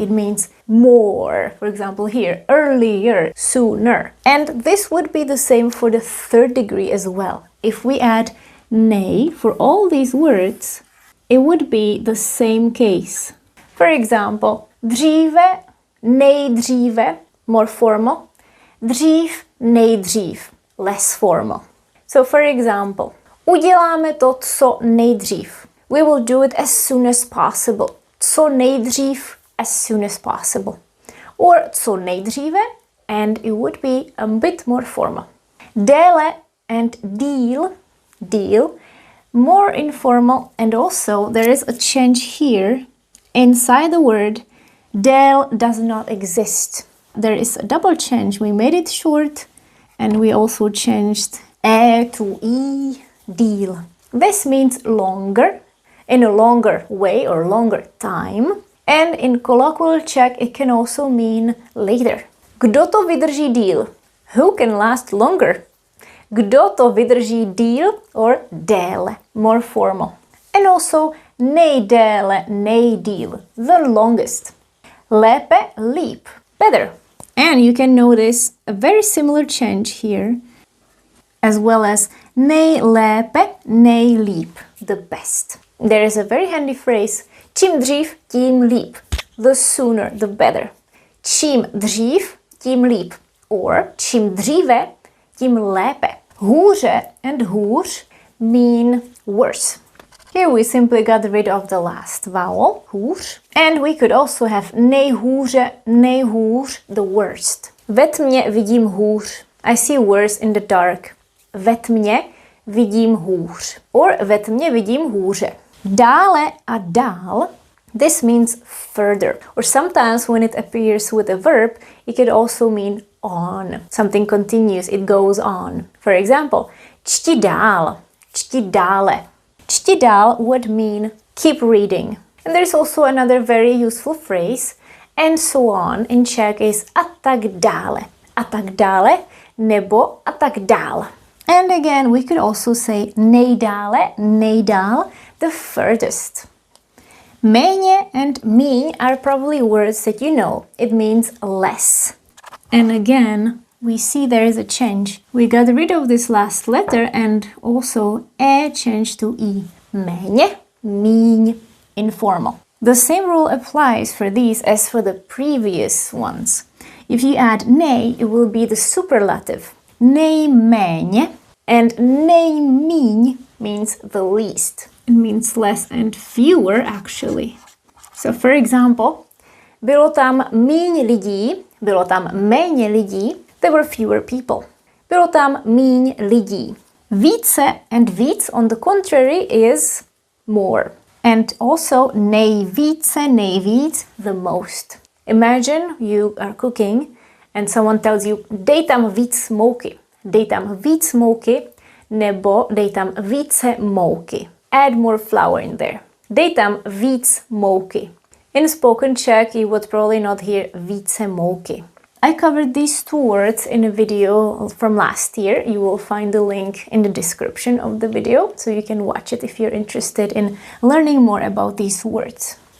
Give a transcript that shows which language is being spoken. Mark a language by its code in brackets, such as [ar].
[en] It means more. For example, here, earlier, sooner. And this would be the same for the third degree as well. If we add nej for all these words, it would be the same case. For example, dříve, nejdříve, more formal. Dřív, nejdřív, less formal. So for example, uděláme to co nejdřív. We will do it as soon as possible. Co nejdřív, as soon as possible. Or co nejdříve, and it would be a bit more formal. Déle and deal, more informal, and also there is a change here. Inside the word, dél does not exist. There is a double change. We made it short and we also changed to e, deal. This means longer, in a longer way or longer time. And in colloquial Czech, it can also mean later. [cs] Kdo to vydrží díl? Who can last longer? Kdo to vydrží díl or déle, more formal. [en] And also nejdéle, nejdíl, the longest. Lépe, líp, better. And you can notice a very similar change here, as well as nejlépe, nejlíp, the best. There is a very handy phrase, čím dřív, tím líp. The sooner, the better. Čím dřív, tím líp. [cs] Or čím dříve, tím lépe. Hůře and hůř mean worse. [en] Here we simply got rid of the last vowel, hůř. And we could also have nejhůře, nejhůř, the worst. Ve tmě vidím hůř. I see worse in the dark. [cs] Ve tmě vidím hůř. Or ve tmě vidím hůře. [en] Dále a dál, this means further. Or sometimes when it appears with a verb, it could also mean on. Something continues, it goes on. For example, čti dál, čti dále. Čti dál would mean keep reading. And there's also another very useful phrase, and so on in Czech is a tak dále. A tak dále nebo a tak dál. And again, we could also say nejdále, nejdál, the furthest. Méně and míň are probably words that you know. It means less. And again, we see there is a change. We got rid of this last letter and also e changed to i. Méně, míň, informal. The same rule applies for these as for the previous ones. If you add nej, it will be the superlative. Nejméně, and nejmíň means the least. It means less and fewer actually. [cs] So for example, bylo tam míň lidí, bylo tam méně lidí, there were fewer people. Bylo tam míň lidí. [en] Více and víc on the contrary is more. And also nejvíce, nejvíc, the most. Imagine you are cooking and someone tells you, dej tam víc mouky. [cs] Dej tam víc mouky, nebo dej tam více mouky. [en] Add more flour in there. Dej tam víc mouky. In spoken Czech, you would probably not hear více mouky. I covered these two words in a video from last year. You will find the link in the description of the video, so you can watch it if you're interested in learning more about these words.